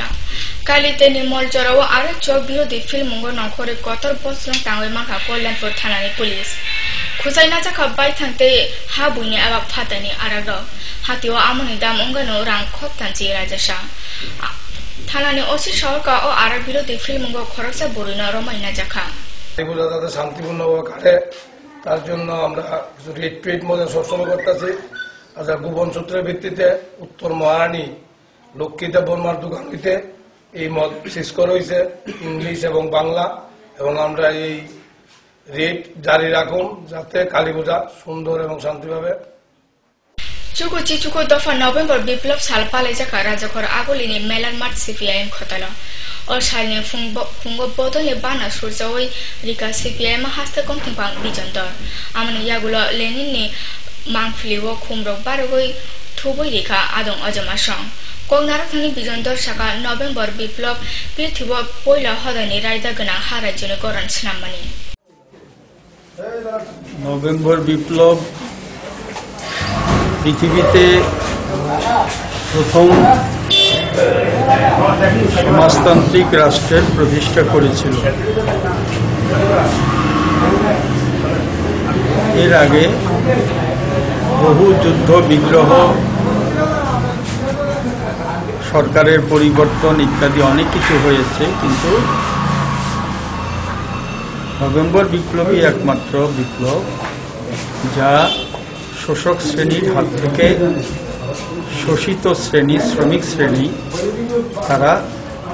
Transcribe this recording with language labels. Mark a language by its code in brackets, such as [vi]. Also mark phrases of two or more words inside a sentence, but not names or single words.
[trp] Kalite ni mol jarawa ara chok birodi film ngo nongkhore kotor boslong tangwe mangha Kollanpur thanani police. Khuzai na chakha bai thangte ha buini aba phatani aragro. Hatiwa amoni dam ongano rang khop tanchi rajasha. Thanani osi sahorka o ara birodi film ngo khoroksa borina romaina jakha. [bn] এগুলো যাতে শান্তিপূর্ণভাবে কাটে তার জন্য আমরা কিছু রিট টুইট মধ্যে সবসময় করতেছি। আচ্ছা, গোপন সূত্রের ভিত্তিতে উত্তর মহারানী লক্ষ্মীতে বর্মার দোকান হইতে এই মদ শেষ করা হয়েছে, ইংলিশ এবং বাংলা, এবং আমরা এই রেট জারি রাখুন যাতে কালী পূজা সুন্দর এবং শান্তিভাবে। [trp] Chuku chichuku dofa November biplop sal pale jaka rajakor agolini melan mat CPIM khotala. Or shalni fungo bodole bana surjawai rika CPIM haste komting pang bijandor. Amani yagulo Lenin ni mangfliwo khumrok barogoi thuboi rika adong ajamasang. Kongnara thani bijandor saka November biplop prithibo poila hodani raida gana harai jone goran snamani. [bn] নভেম্বর বিপ্লব পৃথিবীতে প্রথম সমাজতান্ত্রিক রাষ্ট্রের প্রতিষ্ঠা করেছিল। এর আগে বহু যুদ্ধ বিগ্রহ, সরকারের পরিবর্তন ইত্যাদি অনেক কিছু হয়েছে, কিন্তু নভেম্বর বিপ্লবই একমাত্র বিপ্লব যা শোষক শ্রেণীর হাত থেকে শোষিত শ্রেণী, শ্রমিক শ্রেণী, তারা